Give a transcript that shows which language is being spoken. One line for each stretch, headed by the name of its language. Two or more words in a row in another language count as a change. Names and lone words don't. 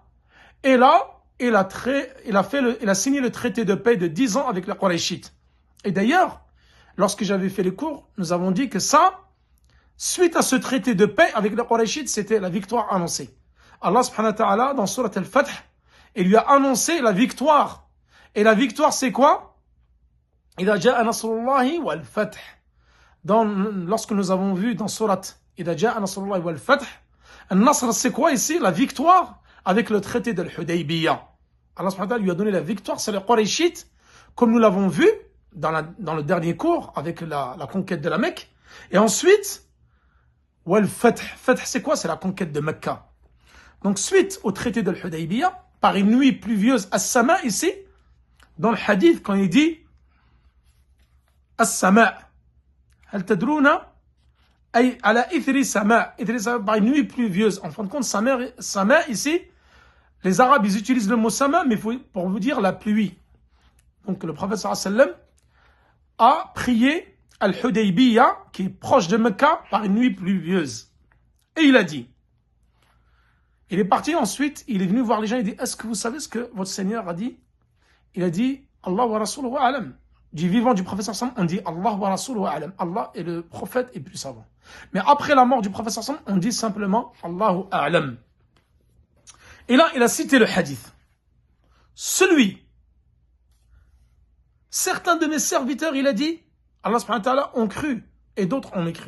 French: Et là, il a signé le traité de paix de 10 ans avec les Qurayshites. Et d'ailleurs, lorsque j'avais fait les cours, nous avons dit que ça, suite à ce traité de paix avec les Qurayshites, c'était la victoire annoncée. Allah
Arabic: سبحانه وتعالى,
French: dans Surat al-Fath, il lui a annoncé la victoire. Et la victoire, c'est quoi?
Arabic: إذا جاء نصر الله والفتح.
French: Lorsque nous avons vu dans Surat
Arabic: إذا جاء نصر الله والفتح,
French: al-Nasr, c'est quoi ici? La victoire avec le traité de l'Hudaybiyah. Allah
Arabic: سبحانه وتعالى
French: lui a donné la victoire sur les Qurayshites, comme nous l'avons vu dans le dernier cours avec la conquête de la Mecque. Et ensuite,
Arabic: والفتح.
French: Fath, c'est quoi? C'est la conquête de Mecca. Donc, suite au traité de l'Hudaybiyah, par une nuit pluvieuse, as-sama ici, dans le hadith, quand il dit as-sama,
Arabic: هل تدرون، أي على إثر سماء,
French: par une nuit pluvieuse. En fin de compte, sama ici, les Arabes, ils utilisent le mot sama, mais pour vous dire la pluie. Donc, le prophète sallam a prié al-Hudaybiyah, qui est proche de Mecca, par une nuit pluvieuse. Et il a dit, il est parti ensuite, il est venu voir les gens, il dit, est-ce que vous savez ce que votre Seigneur a dit? Il a dit,
Arabic: الله ورسوله أعلم.
French: Du vivant du prophète sallam, on dit
Arabic: الله ورسوله أعلم.
French: Allah et le prophète est plus savant. Mais après la mort du prophète sallam, on dit simplement
Arabic: الله أعلم.
French: Et là, il a cité le hadith. Certains de mes serviteurs, il a dit, Allah
Arabic: سبحانه وتعالى,
French: ont cru, et d'autres ont mécru.